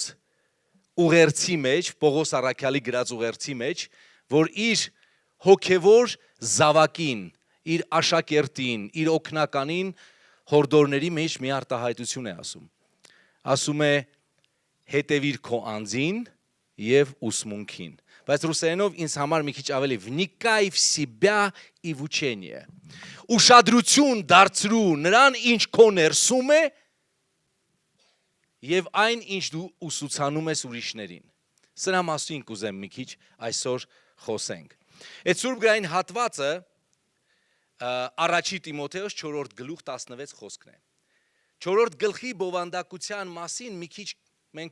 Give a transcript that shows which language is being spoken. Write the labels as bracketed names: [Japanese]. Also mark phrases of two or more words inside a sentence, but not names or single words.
[Armenian] ուղերձի մեջ, Պողոս առաքյալի գրած ուղերձի մեջ, որ իր հոգևոր զավակին, իր աշակերտին, իր օգնականին հորդորների մեջ մի արտահայտություն է ասում։ Ասում է հետևիր քո անձին եւ ուսմունքին։ Բայց ռուսերենով ինձ համար մի քիչ ավելի [Russian] вникай в себя и в учение։ [Armenian] Ուշադրություն դարձրու նրան, ինչ քո ներսում է եւ այն, ինչ դու ուսուցանում ես ուրիշներին։ Սրա մասին կուզեմ մի քիչ այսօր խոսենք։ Այդ Սուրբ գրային հատվածը առաջի Տիմոթեոս 4-րդ գլուխ 16 խոսքն է։ 4-րդ գլխի բովանդակության մասին մի քիչ մենք